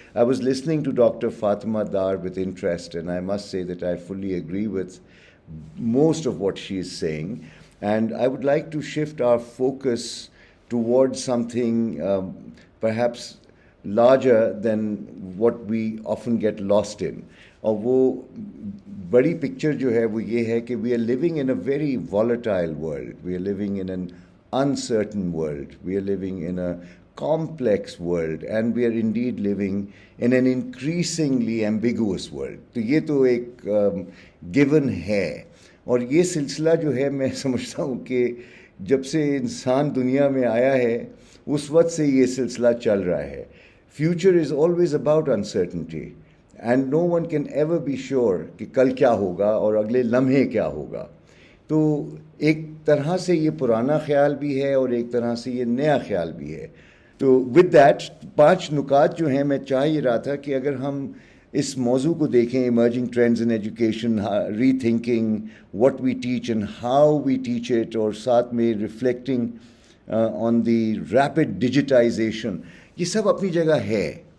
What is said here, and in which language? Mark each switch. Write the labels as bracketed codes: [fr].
[en] I was listening to Dr. Fatima Dar with interest, and I must say that I fully agree with most of what she is saying. And I would like to shift our focus towards something perhaps larger than what we often get lost in. [ur] اور وہ بڑی picture جو ہے وہ یہ ہے کہ [en] We are living in a very volatile world. We are living in an uncertain world. We are living in a complex world, and we are indeed living in an increasingly ambiguous world. [ur] تو یہ تو ایک given ہے. اور یہ سلسلہ جو ہے میں سمجھتا ہوں کہ جب سے انسان دنیا میں آیا ہے اس وقت سے یہ سلسلہ چل رہا ہے. [en] Future is always about uncertainty. And no one can ever be sure [ur] کہ کل کیا ہوگا اور اگلے لمحے کیا ہوگا. تو ایک طرح سے یہ پرانا خیال بھی ہے اور ایک طرح سے یہ نیا خیال بھی ہے. تو [en] with that [ur] 5 نکات جو ہیں میں چاہ ہی رہا تھا کہ اگر ہم اس موضوع کو دیکھیں, [en] emerging trends in education, rethinking what we teach and how we teach it, [ur] اور ساتھ میں [en] reflecting on the rapid digitization, [ur] یہ سب اپنی جگہ ہے.